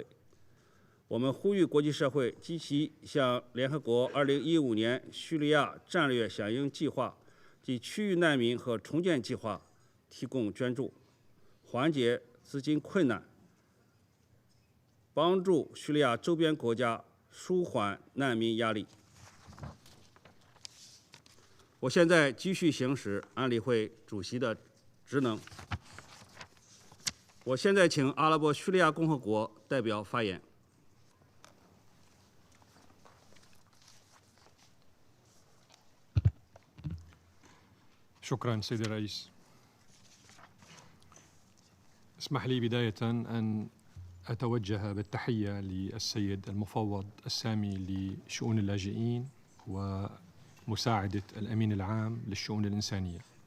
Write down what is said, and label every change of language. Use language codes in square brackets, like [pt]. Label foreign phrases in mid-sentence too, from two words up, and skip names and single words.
[zh] 我们呼吁国际社会积极向联合国2015年叙利亚战略响应计划及区域难民和重建计划提供捐助，缓解资金困难，帮助叙利亚周边国家舒缓难民压力。我现在继续行使安理会主席的职能。我现在请阿拉伯叙利亚共和国代表发言。 [ar] شكرا سيدي الرئيس. اسمح لي بداية أن أتوجه بالتحية للسيد المفوض السامي لشؤون اللاجئين ومساعدة الأمين العام للشؤون الإنسانية.